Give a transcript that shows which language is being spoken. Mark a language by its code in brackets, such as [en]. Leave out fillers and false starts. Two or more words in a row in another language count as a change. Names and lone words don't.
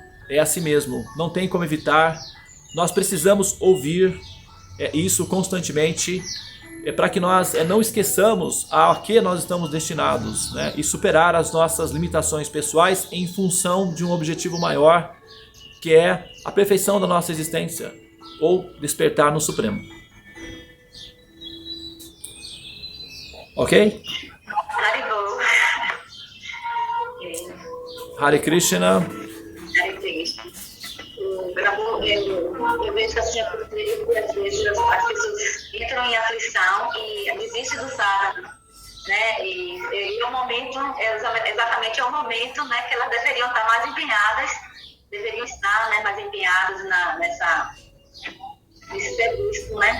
[pt] É assim mesmo, não tem como evitar. Nós precisamos ouvir isso constantemente, para que nós não esqueçamos a que nós estamos destinados, né? E superar as nossas limitações pessoais em função de um objetivo maior, que é a perfeição da nossa existência, ou despertar no Supremo. Ok? [sa] Hare Krishna. Hare Krishna. [pt] Eu vejo que a senhora, às vezes, as pessoas entram em aflição e desistem do sadhana, né? E é o momento, exatamente é o momento, né, que elas deveriam estar mais empenhadas, deveriam estar, né, mais empenhadas nesse serviço, né?